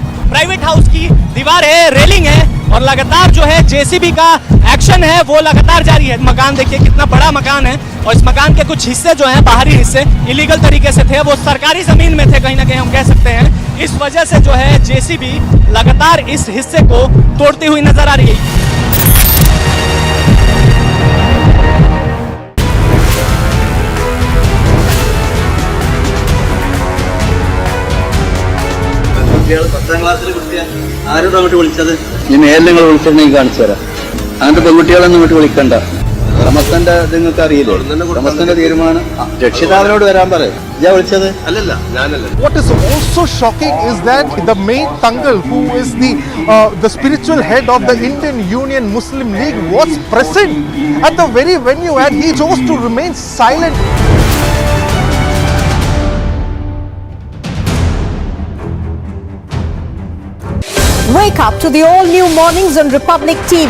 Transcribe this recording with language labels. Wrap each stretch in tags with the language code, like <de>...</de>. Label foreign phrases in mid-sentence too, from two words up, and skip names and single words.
<en>private house</en> <hi>की दीवार है, रेलिंग है, और लगातार जो है जेसीबी का एक्शन है वो लगातार जारी है। मकान देखिए कितना बड़ा मकान है, और इस मकान के कुछ हिस्से जो हैं, बाहरी हिस्से इलीगल तरीके से थे, वो सरकारी जमीन में थे, कहीं ना कहीं हम कह सकते हैं। इस वजह से जो है जेसीबी लगातार इस हिस्से को तोड़ती हुई नजर आ रही है।</hi> <ml>പത്താം ക്ലാസ്സിൽ കുട്ടിയാ ആരോടും അങ്ങോട്ട് വിളിച്ചത്? ഇനി മേലെ നിങ്ങൾ വിളിച്ചിട്ടുണ്ടെങ്കിൽ കാണിച്ചു തരാം. അങ്ങനത്തെ പെൺകുട്ടികളൊന്നും അങ്ങോട്ട് വിളിക്കണ്ട. റമസ്താന്റെ നിങ്ങൾക്ക് അറിയില്ലേ? റമസ്താന്റെ തീരുമാനം രക്ഷിതാവിനോട് വരാൻ പറ. ഞാൻ വിളിച്ചത് അല്ലല്ല, ഞാനല്ല.</ml> <en>What is also shocking is that the main Tangal, who is the spiritual head of the Indian Union Muslim League, was present at the very venue and he chose to remain silent. Wake Wake up to the all-new mornings on Republic TV.</en>